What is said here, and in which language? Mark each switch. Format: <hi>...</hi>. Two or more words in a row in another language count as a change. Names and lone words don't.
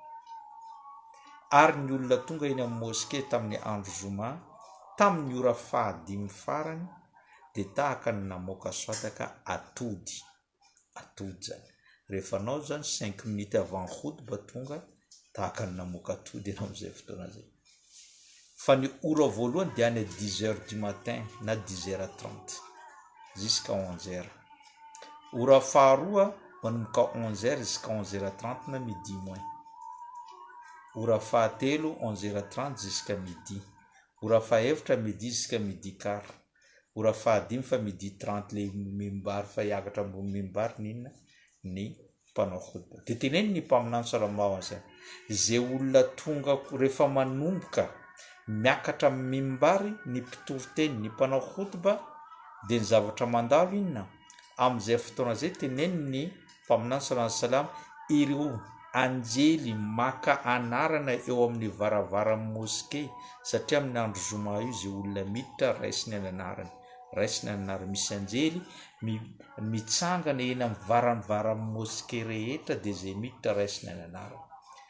<mg>Ary ny olona tonga eny amin'ny mosquée tamin'ny andro zoma tamin'ny ora fahadimy farany, dia tahaka ny namoaka soadaka atody. Atody zany rehefa anao zany 5</mg> <fr>minutes avant</fr> <mg>khutba tonga, tahaka ny namoaka atody ianao amin'izay fotoana zay. Fa ny ora voalohany dia any 10h</mg> <fr>du matin</fr> <mg>na 10h30 jusqu'à 11h. Ora faharoa manomboka 11h jusqu'à 11h30 na</mg> <fr>midi moins.</fr> <mg>Ora fahatelo 11h30</mg> <fr>jusqu'à midi.</fr> <mg>Ora fahaefatra</mg> <fr>midi jusqu'à midi quart.</fr> <mg>Ora fahadimy fa midi 30 le mimbary fa hiakatra ambony mimbary ninona ny mpanao khutba. Dia teneny ny mpaminany</mg> <ar>صلى الله عليه وسلم,</ar> <mg>zay olona tonga rehefa manomboka miakatra amin'ny mimbary ny mpitoroteny ny mpanao khutba, dia ny zavatra mandalo inona amin'izay fotoana zay, teneny ny mpaminany</mg> <ar>صلى الله عليه وسلم,</ar> <mg>ireo anjely maka anarana eo amin'ny varavaran'ny mosquée, satria amin'ny andro zoma io zay olona miditra raisiny ny anarany, raisiny ny anarany. Misy anjely mitsangana eny amin'ny varavara'ny mosquée rehetra, dia zay miditra raisiny ny anarany.</mg>